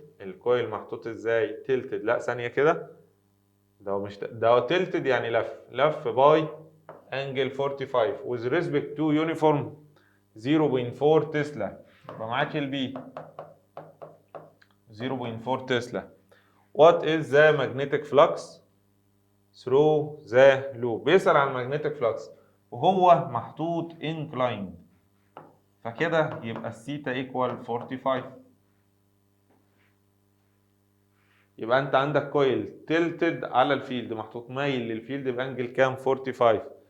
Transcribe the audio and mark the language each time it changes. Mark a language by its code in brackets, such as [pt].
[ar] الكويل محطوط ازاي؟ tilted. لا ثانية كده، ده مش ده tilted يعني لف باي angle 45 [en] with respect to uniform 0.4 [ar] تسلا. يبقى معاك البي 0.4 تسلا. [en] what is the magnetic flux through the loop. [ar] بيسأل عن magnetic flux وهو محطوط inclined، فكده يبقى الثيتا ايكوال 45. يبقى انت عندك كويل تلتد على الفيلد، محطوط مايل للفيلد بانجل كام؟ 45.